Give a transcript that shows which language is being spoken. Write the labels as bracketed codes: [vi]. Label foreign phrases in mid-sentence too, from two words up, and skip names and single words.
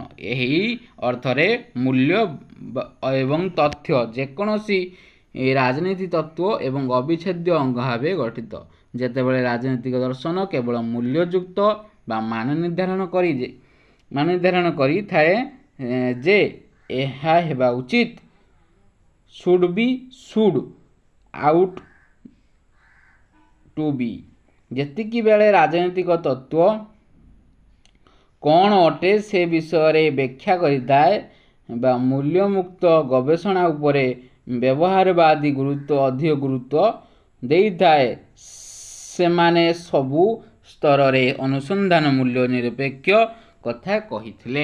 [or] ଏହି ଅର୍ଥରେ ମୂଲ୍ୟ ଏବଂ ତଥ୍ୟ ଯେକୌଣସି ରାଜନୀତି ତତ୍ତ୍ୱ ଏବଂ ଅବିଚ୍ଛେଦ୍ୟ ଅଙ୍ଗ ଭାବେ ଗଠିତ। ଯେତେବେଳେ ରାଜନୈତିକ ଦର୍ଶନ କେବଳ ମୂଲ୍ୟଯୁକ୍ତ ବା ମାନ ନିର୍ଦ୍ଧାରଣ କରିଥାଏ ଯେ ଏହା ହେବା ଉଚିତ, [en] should be, should, ought to be, [or] ଯେତିକି ବେଳେ ରାଜନୈତିକ ତତ୍ତ୍ୱ କ'ଣ ଅଟେ ସେ ବିଷୟରେ ବ୍ୟାଖ୍ୟା କରିଥାଏ ବା ମୂଲ୍ୟମୁକ୍ତ ଗବେଷଣା ଉପରେ ବ୍ୟବହାରବାଦୀ ଅଧିକ ଗୁରୁତ୍ୱ ଦେଇଥାଏ, ସେମାନେ ସବୁ ସ୍ତରରେ ଅନୁସନ୍ଧାନ ମୂଲ୍ୟ ନିରପେକ୍ଷ କଥା କହିଥିଲେ।